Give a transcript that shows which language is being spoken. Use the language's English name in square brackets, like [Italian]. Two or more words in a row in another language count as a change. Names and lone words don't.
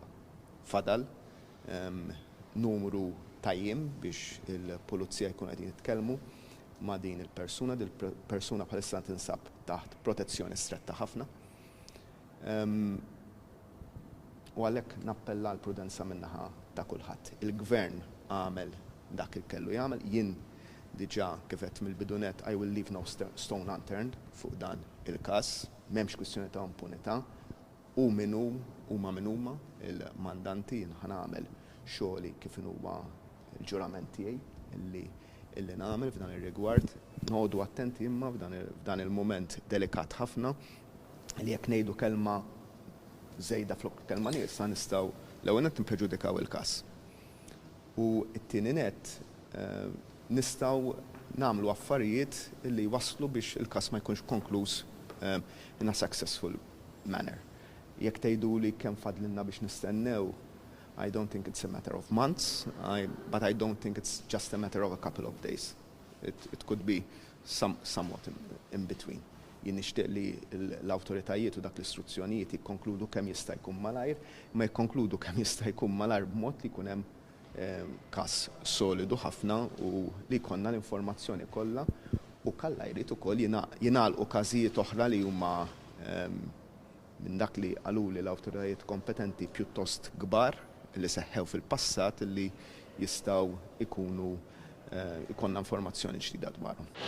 [Maltese] Fadal numru tajjim biex il-Pulizija jkun qegħdin jitkellmu ma' din il-persuna, persuna bħalissa tinsab taħt protezzjoni stretta ħafna. U għalhekk nappella l-prudenza min-naħa ta' kulħadd. Il-Gvern għamel dak il kellu jagħmel, jien diġà kif qed mill-bidunet [English] I will leave no stone unturned [Maltese] fuq dan il-każ, m'hemmx kwistjoni ta' impunità u huma min huma il-mandanti jien ħanagħmel xogħli kif huwa l-ġurament tiegħi illi nagħmel f'dan ir-rigward. Noqogħdu attenti imma f'dan il-mument delikat ħafna li jekk ngħidu kelma żejda flok kelma nies nistgħu l-ewwel qed nippreġudikaw il-każ. U t-tieni nett nistgħu nagħmlu affarijiet li waslu biex il-każ ma jkunx konkluż [English] in a successful manner. [Maltese] Jekk tgħiduli kemm fadlilna biex nistennew, [English] I don't think it's a matter of months, but I don't think it's just a matter of a couple of days. It could be somewhat in between. [Maltese] Jien nixtieq li l-awtoritajiet u dak l-istruzzjonijiet jikkonkludu kemm jista' jkun malajr, ma jikkonkludu kemm jista' jkun malajr b'mod li jkun hemm kas solidu ħafna u li konna l-informazzjoni kollha u kalla jrid ukoll jingħalqu każijiet oħra li huma minn dak li qaluli l-awtoritajiet kompetenti pjuttost kbar li seħħew fil-passat li jistgħu ikunu ikonna informazzjoni ġdida dwarhom.